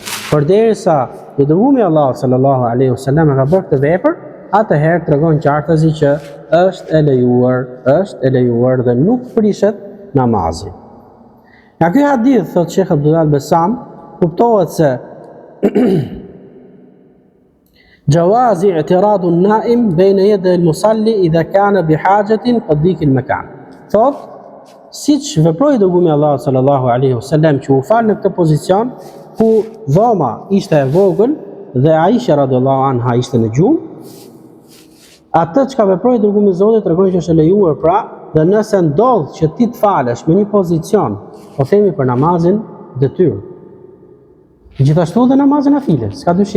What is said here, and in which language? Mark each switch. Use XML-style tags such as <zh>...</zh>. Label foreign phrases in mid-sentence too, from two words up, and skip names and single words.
<sq>Përderisa i dërgumi Allahu</sq> <ar>صلى الله عليه وسلم</ar> <sq>ka bërë këtë vepër, atëherë tregon qartësi që është e lejuar dhe nuk prishet namazi.</sq> <ar>Nga ky hadith, thot Sheikh Abdullah al-Bassam, kuptohet se جواز اعتراض النائم بين يدي المصلي إذا كان بحاجة ضيق المكان.</ar> <sq>Thot, siç veproi dërgumi Allah</sq> <ar>صلى الله عليه وسلم</ar> <sq>që u fal në këtë pozicion ku dhoma ishte e vogël dhe Aisha</sq> <ar>رضي الله عنها</ar> <sq>ishte në gjumë, atë çka veproi dërgumi i Zotit tregon që është e lejuar pra. Dhe nëse ndodh që ti të falesh me një pozicion, po themi për namazin detyrë, gjithashtu dhe namazin nafile, s'ka dyshim.</sq>